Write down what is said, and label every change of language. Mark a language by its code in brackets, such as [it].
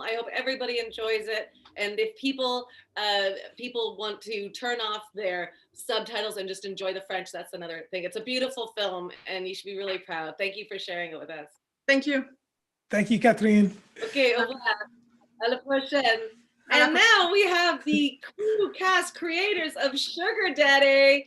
[en] I hope everybody enjoys it. And if people want to turn off their subtitles and just enjoy the French, that's another thing. It's a beautiful film and you should be really proud. Thank you for sharing it with us. Thank you. Thank you, Catherine. [fr] OK, au revoir. À la prochaine. [en] And now we have the crew cast creators of Sugar Daddy.